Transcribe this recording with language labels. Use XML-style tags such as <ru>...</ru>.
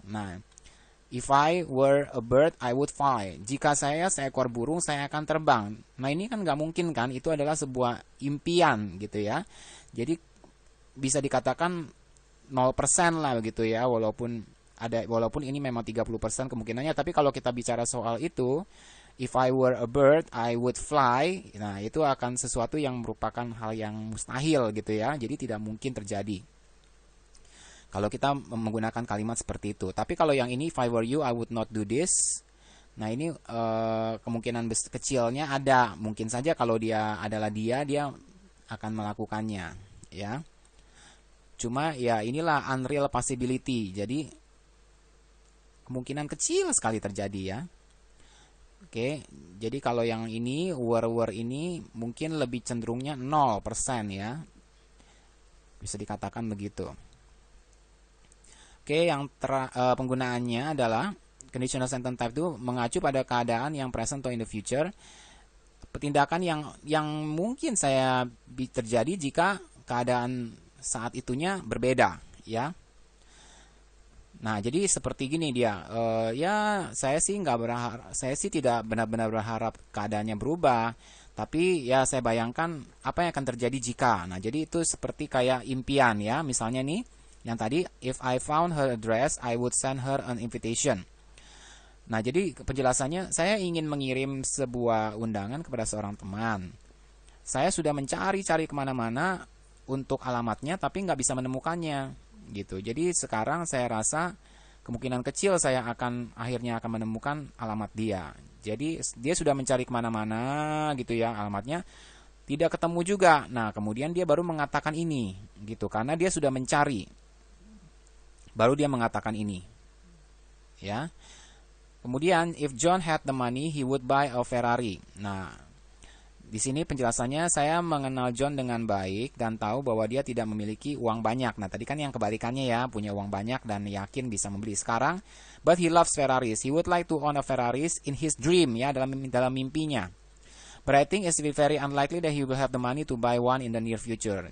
<en>Nah, if I were a bird, I would fly.</en> <id>Jika saya seekor burung, saya akan terbang. Nah, ini kan nggak mungkin kan? Itu adalah sebuah impian gitu ya. Jadi bisa dikatakan 0% lah begitu ya, walaupun ini memang 30% kemungkinannya, tapi kalau kita bicara soal itu,</id> <en>if I were a bird, I would fly.</en> <id>Nah, itu akan sesuatu yang merupakan hal yang mustahil gitu ya. Jadi tidak mungkin terjadi kalau kita menggunakan kalimat seperti itu. Tapi kalau yang ini,</id> <en>if I were you, I would not do this.</en> <id>Nah, ini kemungkinan kecilnya ada. Mungkin saja kalau dia adalah dia akan melakukannya ya. Cuma ya inilah unreal possibility. Jadi kemungkinan kecil sekali terjadi ya. Oke, jadi kalau yang ini were ini mungkin lebih cenderungnya 0% ya. Bisa dikatakan begitu. Oke, yang penggunaannya adalah conditional sentence type itu mengacu pada keadaan yang present atau in the future. Tindakan yang mungkin terjadi jika keadaan saat itunya berbeda ya. Nah, jadi seperti gini dia, ya saya sih tidak benar-benar berharap keadaannya berubah, tapi ya saya bayangkan apa yang akan terjadi jika. Nah, jadi itu seperti kayak impian ya. Misalnya nih, yang tadi,</id> <en>if I found her address, I would send her an invitation.</en> <id>Nah, jadi penjelasannya, saya ingin mengirim sebuah undangan kepada seorang teman. Saya sudah mencari-cari kemana-mana untuk alamatnya, tapi nggak bisa menemukannya. Gitu. Jadi sekarang saya rasa kemungkinan kecil saya akhirnya akan menemukan alamat dia. Jadi dia sudah mencari kemana-mana gitu ya, alamatnya tidak ketemu juga. Nah, kemudian dia baru mengatakan ini gitu, karena dia sudah mencari, baru dia mengatakan ini ya.</id> <en>Kemudian, if John had the money, he would buy a Ferrari.</en> <id>Nah, di sini penjelasannya, saya mengenal John dengan baik dan tahu bahwa dia tidak memiliki uang banyak. Nah, tadi kan yang kebalikannya ya, punya uang banyak dan yakin bisa membeli.</id> <en>Sekarang, but he loves Ferraris. He would like to own a Ferraris in his dream ya,</en> <id>dalam mimpinya.</id> <en>But I think it's very unlikely that he will have the money to buy one in the near future.</en>